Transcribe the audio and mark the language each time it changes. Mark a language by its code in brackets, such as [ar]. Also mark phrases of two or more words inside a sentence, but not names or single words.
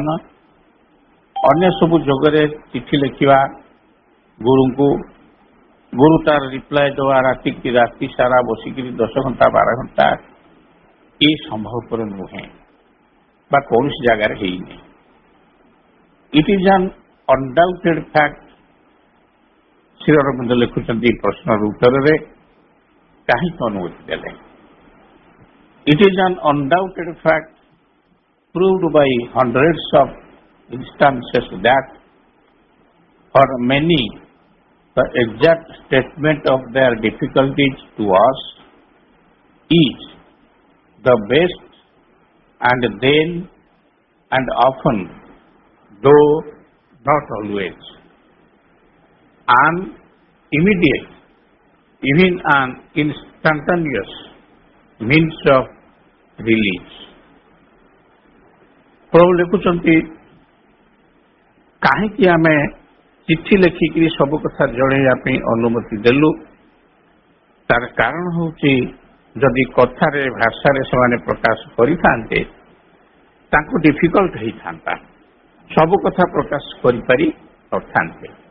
[or] ଅନ୍ୟ ସବୁ ଯୁଗରେ ଚିଠି ଲେଖିବା ଗୁରୁ ତାର ରିପ୍ଲାଏ ଦେବା ରାତି ସାରା ବସିକିରି 10 ଘଣ୍ଟା 12 ଘଣ୍ଟା ଏ ସମ୍ଭବପର ନୁହେଁ ବା କୌଣସି ଜାଗାରେ ହେଇନି। [en] It is an undoubted fact. [or] ଶ୍ରୀ ଅରବିନ୍ଦ ଲେଖୁଛନ୍ତି ପ୍ରଶ୍ନର ଉତ୍ତରରେ କାହିଁକି ଅନୁମତି ଦେଲେ। [en] It is an undoubted fact proved by hundreds of instances that for many the exact statement of their difficulties to us is the best and then and often, though not always, an immediate, even an instantaneous means of release. [or] ପ୍ରଭୁ ଲେଖୁଛନ୍ତି କାହିଁକି ଆମେ ଚିଠି ଲେଖିକିରି ସବୁ କଥା ଜଣେଇବା ପାଇଁ ଅନୁମତି ଦେଲୁ। ତାର କାରଣ ହେଉଛି ଯଦି କଥାରେ ଭାଷାରେ ସେମାନେ ପ୍ରକାଶ କରିଥାନ୍ତେ ତାଙ୍କୁ ଡିଫିକଲ୍ଟ ହେଇଥାନ୍ତା, ସବୁ କଥା ପ୍ରକାଶ କରିପାରି ନଥାନ୍ତେ।